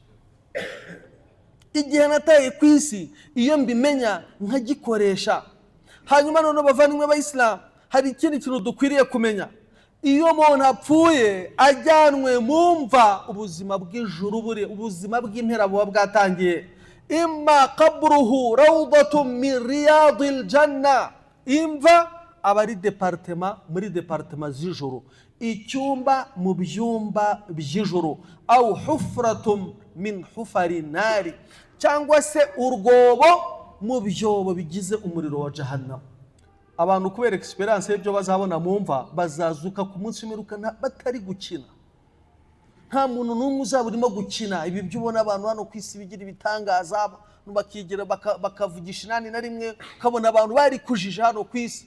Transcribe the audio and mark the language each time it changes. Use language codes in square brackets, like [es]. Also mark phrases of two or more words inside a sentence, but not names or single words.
[rw] Igihe nataye ku isi, iyo mbimenya nkagikoresha. Hanyuma none bavandimwe b'Islam, hari ikindi kintu dukwiriye kumenya. Iyo umuntu apfuye ajyanwe mu mva, ubuzima bw'ijuru buri, ubuzima bw'impera buba bwatangiye. [ar] إما قبره روضة من رياض الجنة, [rw] imva aba ari departement muri departement z'ijuru, icyumba mu byumba by'ijuru. [ar] أو حفرة من حفر النار, [rw] cyangwa se urwobo mu byobo bigize umuriro wa Jahannam. Abantu kubera experience y'ibyo bazabona mu mva, bazazuka ku munsi w'imperuka batari gukina, nta muntu n'umwe uzaba urimo gukina ibi byo ubona abantu hano ku isi bigira ibitangaza bakigira bakavugisha inani na rimwe ukabona abantu bari kujija hano ku isi.